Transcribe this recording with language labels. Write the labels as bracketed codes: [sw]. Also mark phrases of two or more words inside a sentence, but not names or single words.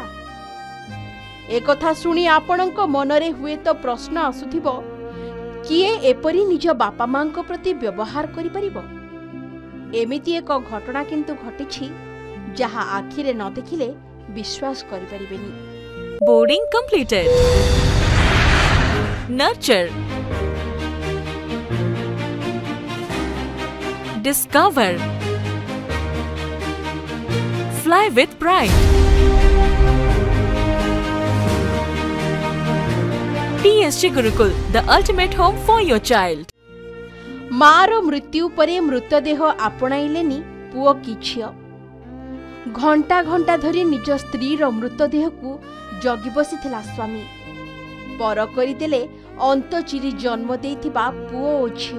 [or] ଏକଥା ଶୁଣି ଆପଣଙ୍କ ମନରେ ହୁଏ ତ ପ୍ରଶ୍ନ ଆସୁଥିବ, କିଏ ଏପରି ନିଜ ବାପା ମାଁ କୁ ପ୍ରତି ବ୍ୟବହାର କରି ପାରିବ? ଏମିତି ଏକ ଘଟଣା କିନ୍ତୁ ଘଟିଛି ଯାହା ଆଖିରେ ନ ଦେଖିଲେ ବିଶ୍ୱାସ କରି ପାରିବେନି। [en] Boarding completed. Nurture, discover, fly with pride. TSG Gurukul, the ultimate home for your child. [or] ମା'ର ମୃତ୍ୟୁ ପରେ ମୃତଦେହ ଆପଣାଇଲେନି ପୁଅ କି ଝିଅ। ଘଣ୍ଟା ଘଣ୍ଟା ଧରି ନିଜ ସ୍ତ୍ରୀ ର ମୃତଦେହ କୁ ଜଗି ବସିଥିଲା ସ୍ୱାମୀ। ପର କରିଦେଲେ ଅନ୍ତ ଚିରି ଜନ୍ମ ଦେଇଥିବା ପୁଅ ଓ ଝିଅ।